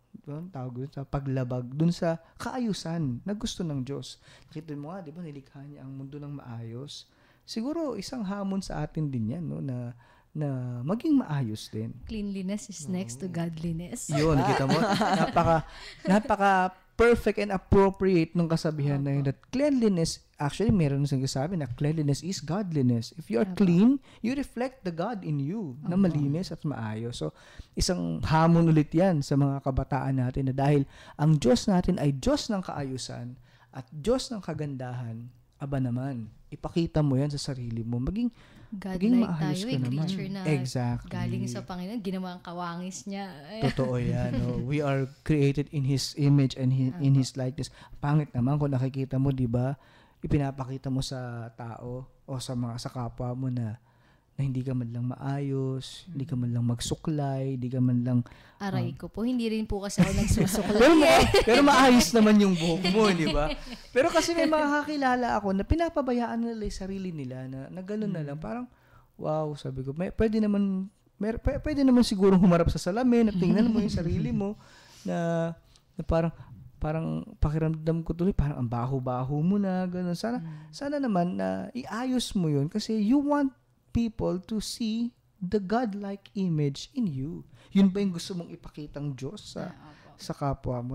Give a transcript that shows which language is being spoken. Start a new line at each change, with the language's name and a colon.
Filipino: Doon tawag doon sa paglabag doon sa kaayusan na gusto ng Diyos. Nakita mo nga, 'di ba, nilikha niya ang mundo ng maayos. Siguro isang hamon sa atin din 'yan, no, na maging maayos din.
English: Cleanliness is next to godliness.
Filipino: Yun, kita mo? Napaka
English: perfect and appropriate
Filipino: nung kasabihan na yun
English: that cleanliness,
Filipino: actually meron nang sinasabi na
English: cleanliness is godliness. If you are clean, you reflect the God in you
Filipino: na malinis at maayos. So, isang hamon ulit yan sa mga kabataan natin na dahil ang Diyos natin ay Diyos ng kaayusan at Diyos ng kagandahan, aba naman, ipakita mo yan sa sarili mo. Maging God-like tayo, creature na
English: exactly.
Filipino: galing sa Panginoon, ginawa ang kawangis niya. Totoo yan. No?
English: We are created in His image and in His likeness.
Filipino: Pangit naman kung nakikita mo, di ba, ipinapakita mo sa tao o sa kapwa mo na hindi ka man lang maayos, hindi ka man lang magsuklay, hindi ka man lang... Aray ko po, hindi rin po kasi ako nagsusuklay. pero maayos naman yung buhok mo, di ba? Pero kasi may mga kakilala ako na pinapabayaan nila yung sarili nila na gano'n na lang. Parang, wow, sabi ko, pwede naman siguro humarap sa salamin at tingnan mo yung sarili mo na parang pakiramdam ko tuloy, parang ang baho-baho mo na, gano'n. Sana naman na iayos mo yun kasi
English: you want people to see the God-like image in you.
Filipino: Yun ba yung gusto mong ipakitang Diyos sa kapwa mo?